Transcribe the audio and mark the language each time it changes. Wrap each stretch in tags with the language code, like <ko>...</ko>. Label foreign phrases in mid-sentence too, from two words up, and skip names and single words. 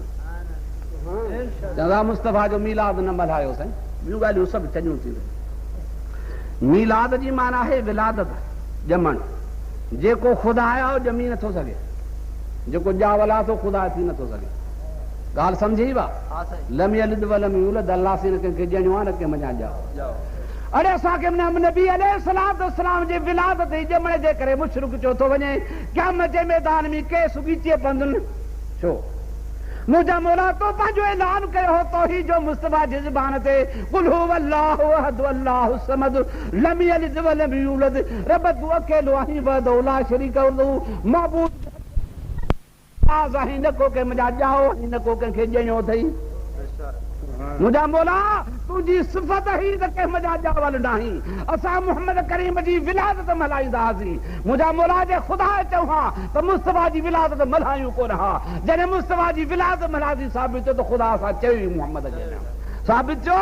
<sd>चवंदा मुस्तफ़ा जो मीलाद न मल्हायो साईं, ॿियूं ॻाल्हियूं सभु चङियूं थींदियूं। मीलाद जी माना आहे विलादत, ॼमण। जेको ख़ुदा आहे ॼमी नथो सघे, जेको ॼावल आहे तो ख़ुदा थी नथो सघे। ॻाल्हि सम्झी वा?</sd> <ar>لم يلد ولم يولد,</ar> <sd>अल्लाह से न कंहिंखे ॼणियो आहे न कंहिं मञा ॼाओ। अड़े असांखे नबी अलैहिस्सलाम जे विलादत जे ॼमण जे करे मुशरिक चयो थो वञे। क़यामत जे मैदान में केस ॻीचे पवंदुनि। छो मुंहिंजा मौला तो पंहिंजो ऐलान कयो हो तौहीद जो मुस्तफ़ा जी ज़बान ते,</sd> <ar>قل هو الله أحد الله الصمد لم يلد ولم يولد,</ar> <sd>रब तू अकेलो आहीं</sd> <ar>وحده لا شريك له,</ar> <sd>माबूद न को के मुंहिंजा ॼाओ न को कंहिंखे ॼणियो अथई। मुंहिंजा मौला तुंहिंजी सिफ़त ई त कंहिं मुंहिंजा ॼावल नाहीं। असां मोहम्मद करीम जी विलादत मल्हाईंदा हुआसीं। मुंहिंजा मौला जे ख़ुदा चऊं हा त मुस्तफ़ा जी विलादत मल्हायूं कोन हा। जॾहिं मुस्तफ़ा जी विलादत मल्हाईंदी साबित थियो त ख़ुदा असां चयो मोहम्मद जे साबित थियो।</sd>